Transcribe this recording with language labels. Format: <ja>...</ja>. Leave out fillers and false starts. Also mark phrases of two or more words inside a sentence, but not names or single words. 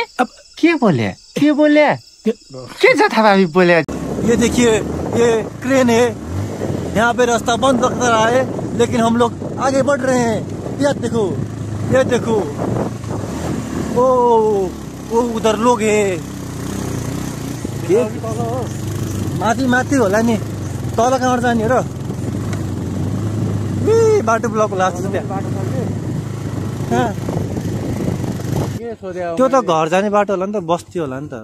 <hi>अब क्या बोले क्या था भाई बोले? ये देखिए ये क्रेन है, यहाँ पे रास्ता बंद रख रहा है लेकिन हम लोग आगे बढ़ रहे हैं। ये देखो ओ उधर लोग है,</hi> <ne>माथि होला नि, तल कहाँबाट जाने हो र? बाटो ब्लक लाग्छ त्यहाँ। त्यो त घर जाने बाटो होला नि त, बस्ती होला नि त।</ne>